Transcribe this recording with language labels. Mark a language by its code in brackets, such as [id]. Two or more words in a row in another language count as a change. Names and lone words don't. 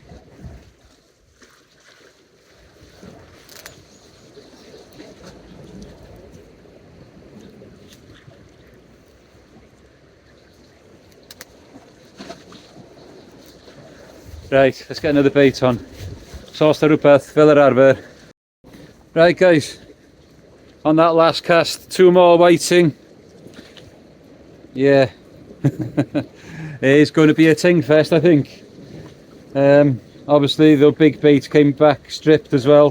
[en] Right, let's get another bait on. [cy] Sauce rhywbeth fel yr arfer. [en] Right guys, on that last cast, 2 more whiting. Yeah, it's going to be a ting fest, I think. Obviously the big bait came back stripped as well.